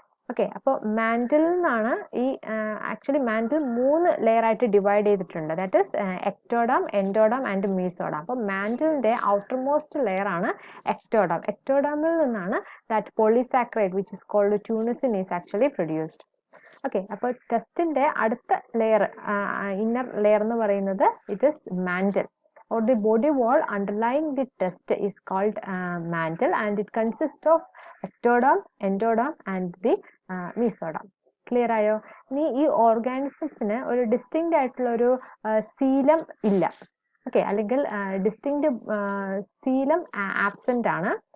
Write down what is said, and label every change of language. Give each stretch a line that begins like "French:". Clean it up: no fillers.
Malayalam: Okay, അപ്പോൾ mantle നിന്നാണ് ഈ ആക്ച്വലി മാന്റിൽ 3 ലെയർ ആയിട്ട് ഡിവൈഡ് ചെയ്തിട്ടുണ്ട്.
English: That is ectoderm, endoderm and mesoderm.
Malayalam: അപ്പോൾ മാന്റിലിന്റെ ഔട്ടർ മോസ്റ്റ് ലെയർ ആണ് എക്ടോഡാം. എക്ടോഡാമിൽ നിന്നാണ്
English: That polysaccharide which is called tunicin is actually produced.
Malayalam: Okay, അപ്പോൾ ടെസ്റ്റിന്റെ അടുത്ത ലെയർ, ഇന്നർ ലെയർ എന്ന് പറയുന്നത്
English: It is mantle or the body wall underlying the test is called mantle, and it consists of ectoderm, endoderm and the mesoderm.
Malayalam: Clear ആയോ? ഇനി ഈ ഓർഗാനിസംസിന് ഒരു distinct ആയിട്ടുള്ള ഒരു സീലം ഇല്ല. ഓക്കെ, അല്ലെങ്കിൽ ഡിസ്റ്റിങ്ക്റ്റ് സീലം ആബ്സെന്റ് ആണ്.